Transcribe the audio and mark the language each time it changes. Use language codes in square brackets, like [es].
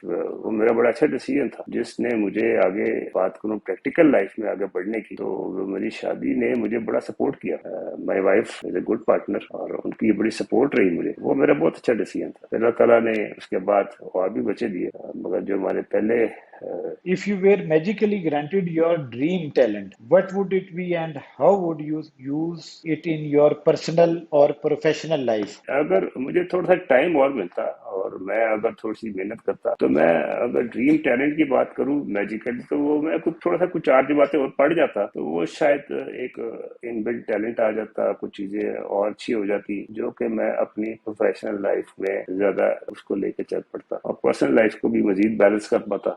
[ur] وہ میرا بڑا اچھا ڈیسیژن تھا جس نے مجھے آگے بات کروں پریکٹیکل لائف میں آگے بڑھنے کی، تو میری شادی نے مجھے بڑا سپورٹ کیا. [en] my wife is a good partner [ur] اور ان کی بڑی سپورٹ رہی مجھے. وہ میرا بہت اچھا ڈیسیژن تھا. اللہ تعالیٰ نے اس کے بعد اور بھی بچے دیے، مگر جو ہمارے پہلے [en] If you were magically granted your dream talent, what would it be and how would you use it in your personal or professional life? [ur] اگر مجھے تھوڑا سا ٹائم اور ملتا اور میں اگر تھوڑی سی محنت کرتا تو میں اگر ڈریم ٹیلنٹ کی بات کروں میجیکلی تو وہ میں تھوڑا سا کچھ 4 باتیں اور پڑھ جاتا تو وہ شاید ایک ان بلڈ ٹیلنٹ آ جاتا، کچھ چیزیں اور اچھی ہو جاتی جو کہ میں اپنی پروفیشنل لائف میں زیادہ اس کو لے کے چل پڑتا اور پرسنل لائف کو بھی مزید بیلنس کر پاتا.